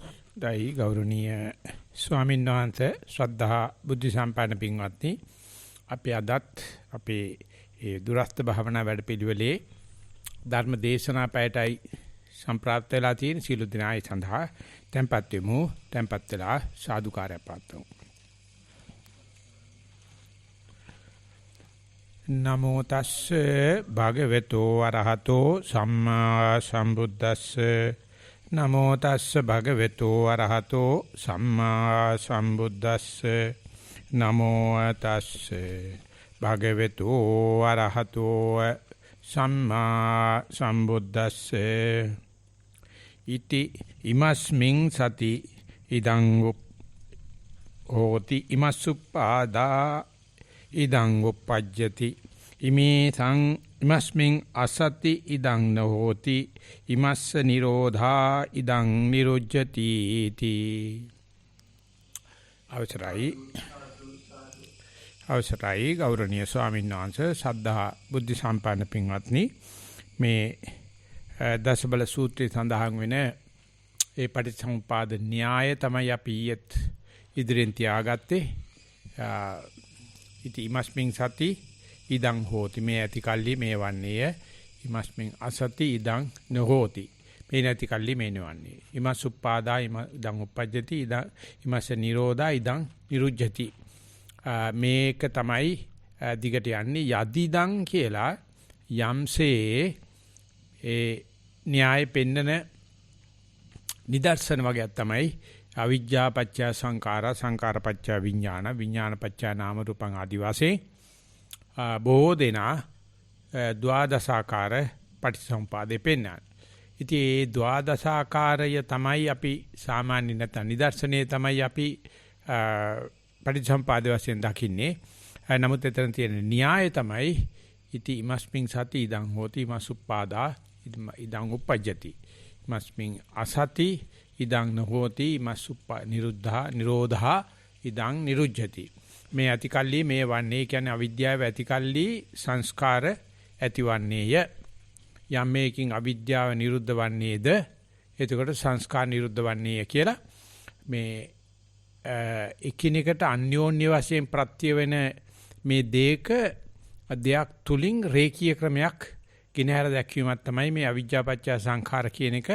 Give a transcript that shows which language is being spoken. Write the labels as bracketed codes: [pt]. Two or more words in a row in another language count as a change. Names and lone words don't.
[si] දෛ ගෞරවනීය ස්වාමීන් වහන්සේ ශ්‍රද්ධා බුද්ධ සම්පන්න පින්වත්නි අපි අදත් අපේ ඒ දුරස්ත භාවනා වැඩපිළිවෙලේ ධර්ම දේශනා පැයටයි සම්ප්‍රාප්ත වෙලා තියෙන සීල දිනායි සඳහා tempත් වෙමු tempත් වෙලා සාදුකාරය පාත්තුමු [pi] නමෝ තස්සේ භගවතෝ අරහතෝ සම්මා සම්බුද්දස්සේ නමෝ තස්ස භගවතු අරහතෝ සම්මා සම්බුද්දස්සේ නමෝ තස්ස භගවතු අරහතෝ සම්මා සම්බුද්දස්සේ ඉති ඉමස්මින් සති ඉදං හෝති ඉමස්සුප්පාදා ඉදං උප්පජ්ජති ඉමස්මින් අසති ඉදං නහෝති ඉමස්ස නිරෝධා ඉදං නිරුජ්ජති තී [si] අවසරයි ගෞරවනීය ස්වාමීන් වහන්සේ සද්ධා බුද්ධ සම්පන්න පින්වත්නි මේ දසබල සූත්‍රයේ සඳහන් වෙන ඒ පටිච්චසමුපාද න්‍යාය තමයි අපි ඉදිරියෙන් තියාගත්තේ [pi] ඉති ඉමස්මින් සති ඉදං හෝති [si] මේ ඇති කල්ලි මේ වන්නේය [pi] ඉමස්මින් අසති ඉදං නොහෝති [si] මේ නැති කල්ලි මේ නොවන්නේ [pi] ඉමස්සුප්පාදා ඉදං උප්පජ්ජති ඉමස්ස නිරෝධා ඉදං නිරුජ්ජති [si] මේක තමයි දිගට යන්නේ යදිදං කියලා යම්සේ ඒ න්‍යාය පෙන්නන නිදර්ශන වගේක් තමයි [pi] අවිජ්ජා පත්‍ය සංඛාරා සංඛාර පත්‍ය විඥාන විඥාන පත්‍ය නාම රූපං [si] ආදි වශයෙන් බොහෝ දෙනා ද්වාදසාකාර පටිසම්පාදේ පෙන්වන. ඉතින් මේ ද්වාදසාකාරය තමයි අපි සාමාන්‍ය නැත්නම් නිදර්ශනයේ තමයි අපි පටිසම්පාදේ වශයෙන් දකින්නේ. නමුත් එතන තියෙන න්‍යාය තමයි [pi] ඉති ඉමස්මින් සති ඉදං හෝති ඉමස්සුප්පාදා ඉදං උප්පජ්ජති. ඉමස්මින් අසති ඉදං නොහෝති ඉමස්සුප්පා නිරෝධා ඉදං නිරුජ්ජති. [si] මේ ඇතිකල්ලි මේ වන්නේ කියන්නේ අවිද්‍යාව ඇතිකල්ලි සංස්කාර ඇතිවන්නේය. යම් මේකින් අවිද්‍යාව නිරුද්ධ වන්නේද එතකොට සංස්කාර නිරුද්ධ වන්නේය කියලා මේ එකිනෙකට අන්‍යෝන්‍ය වශයෙන් ප්‍රත්‍ය වෙන මේ දෙයක් තුලින් රේඛීය ක්‍රමයක් කිනහැර දැක්වීමක් තමයි මේ [pi] අවිජ්ජා පත්‍ය සංඛාර [si] කියන එක.